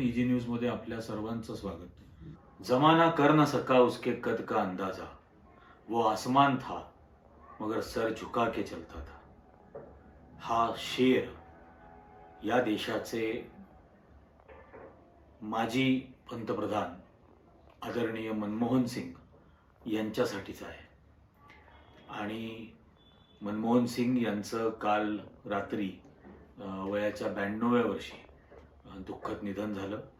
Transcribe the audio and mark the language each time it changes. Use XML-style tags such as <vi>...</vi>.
<mr>Easy news मध्ये आपल्या सर्वांचं स्वागत.</mr> <hi>जमाना कर न सका उसके कद का अंदाजा, वो आसमान था मगर सर झुका के चलता था.</hi> <mr>हा शेर या देशाचे माजी पंतप्रधान आदरणीय मनमोहन सिंग यांच्यासाठीच आहे. आणि मनमोहन सिंग यांचं काल रात्री वयाच्या 92व्या वर्षी दुःखद निधन झालं.</mr>